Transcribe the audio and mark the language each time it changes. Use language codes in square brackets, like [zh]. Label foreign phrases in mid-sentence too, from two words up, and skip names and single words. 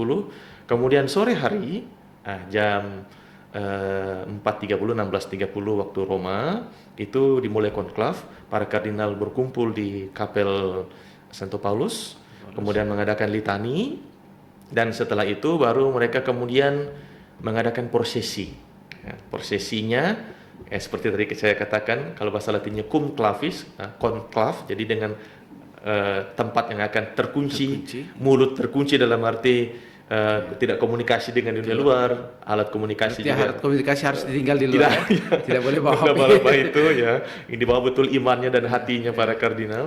[id] Kemudian sore hari jam 4.30, 16.30 waktu Roma itu dimulai konklav. Para kardinal berkumpul di Kapel Santo Paulus, kemudian mengadakan litani, dan setelah itu baru mereka kemudian mengadakan prosesi. Ya, prosesinya seperti tadi saya katakan, kalau bahasa Latinnya [la] cum clavis, [id] konklav, jadi dengan tempat yang akan terkunci, mulut terkunci dalam arti tidak komunikasi dengan dunia luar, alat komunikasi juga. Alat komunikasi harus ditinggal di luar. Tidak boleh bawa HP. Itu ya, ini dibawa betul imannya dan hatinya para kardinal.